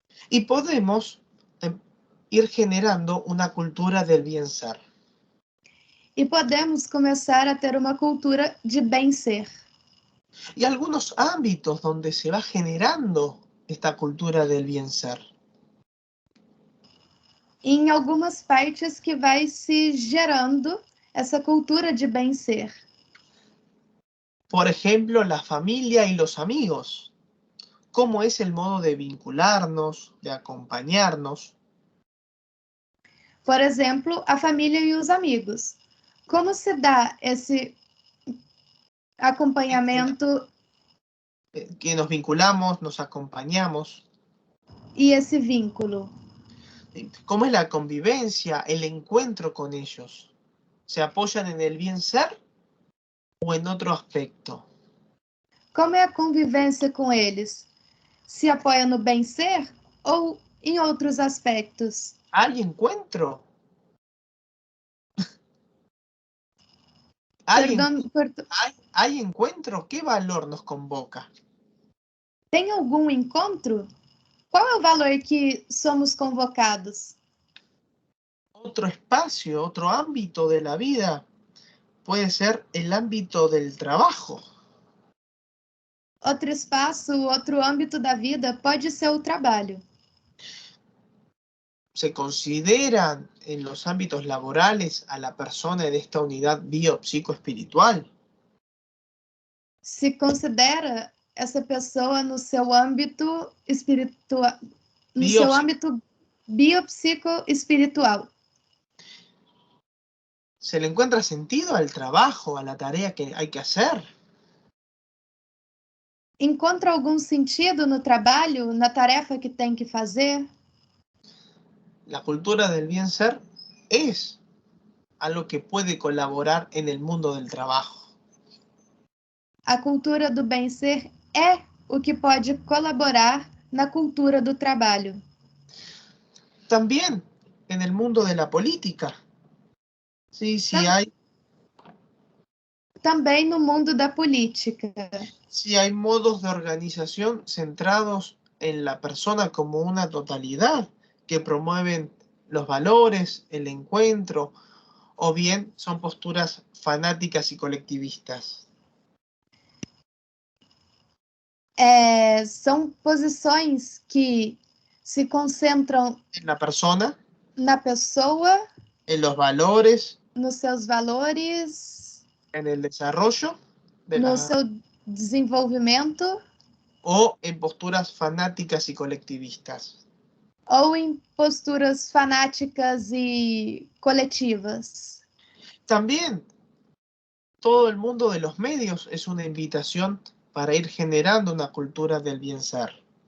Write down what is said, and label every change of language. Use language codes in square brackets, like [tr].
[es] Y podemos ir generando una cultura del bien ser. [pt] E podemos começar a ter uma cultura de bem-ser. [es] Y algunos ámbitos donde se va generando esta cultura del bien ser. [pt] E em algumas partes que vai se gerando essa cultura de bem-ser. [es] Por ejemplo, la familia y los amigos. ¿Cómo es el modo de vincularnos, de acompañarnos? [pt] Por exemplo, a família e os amigos. Como se dá esse acompanhamento [es] Que nos vinculamos, nos acompañamos. [pt] e esse vínculo? [es] ¿Cómo es la convivencia, el encuentro con ellos? ¿Se apoyan en el bien ser o en otro aspecto? [pt] Como é a convivência com eles? Se apoia no bem-ser ou em outros aspectos? [es] ¿Hay encuentro? ¿Hay, ¿Hay encuentro? ¿Qué valor nos convoca? [pt] Tem algum encontro? Qual é o valor que somos convocados? [es] Otro espacio, otro ámbito de la vida puede ser el ámbito del trabajo. [pt] Outro espaço, outro âmbito da vida pode ser o trabalho. [es] ¿Se consideran en los ámbitos laborales a la persona en esta unidad biopsicoespiritual? [pt] Se considera essa pessoa no seu âmbito espiritual, no seu âmbito biopsicoespiritual. [es] ¿Se le encuentra sentido al trabajo, a la tarea que hay que hacer? [pt] Encontra algum sentido no trabalho, na tarefa que tem que fazer? [es] La cultura del bien ser es algo que puede colaborar en el mundo del trabajo. [pt] A cultura do bem-ser é o que pode colaborar na cultura do trabalho. [es] También en el mundo de la política. Sí, hay. [pt] Também no mundo da política. [es] Si hay modos de organización centrados en la persona como una totalidad, que promueven los valores, el encuentro, o bien son posturas fanáticas y colectivistas. [pt] São posições que se concentram na persona, na pessoa, [es] en los valores, [pt] nos seus valores, [es] en el desarrollo, [pt] no seu desenvolvimento, [es] o en posturas fanáticas y colectivistas. [pt] Ou em posturas fanáticas e coletivas. [es] También todo el mundo de los medios es una invitación para ir generando una cultura del bien ser.